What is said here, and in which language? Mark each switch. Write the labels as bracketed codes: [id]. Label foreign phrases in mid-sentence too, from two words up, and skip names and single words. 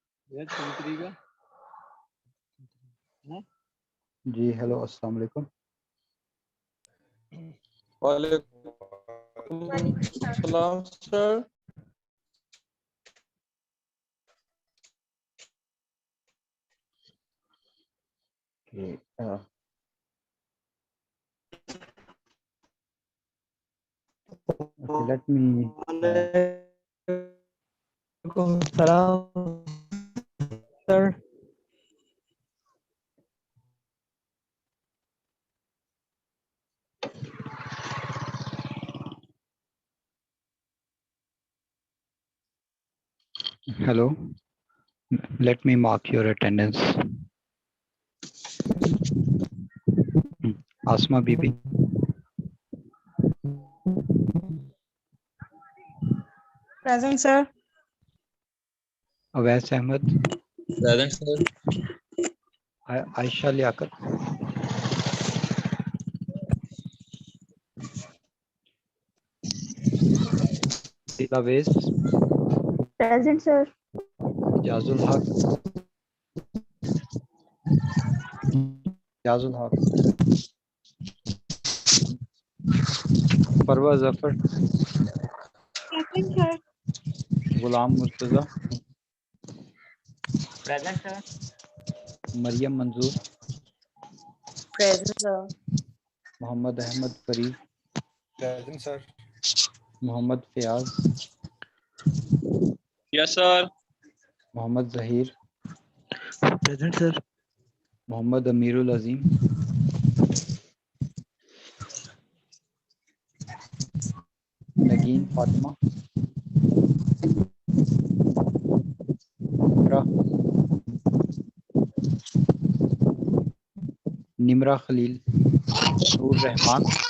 [ur] یار 23 کا ہے? جی ہیلو السلام علیکم. وعلیکم السلام سر. [en] Okay, let me [ur] وعلیکم السلام سر. [en] hello. Let me mark your attendance. Asma Bibi, Present, sir. Awais Ahmed, present sir. Aisha Liaquat, Dilavesh, Present, sir. Ijazul Haq, Ijazul Haq, Parwa Zafar, Present, sir. Ghulam Murtaza, present sir. Maryam Manzoor, Present, sir. Muhammad Ahmed Fareed, Present, sir. Muhammad Fayaz, yes sir. Muhammad Zahir, present sir. Muhammad Amirul Azim, Nageen Fatima, Nimra Khalil, Noor Rahman,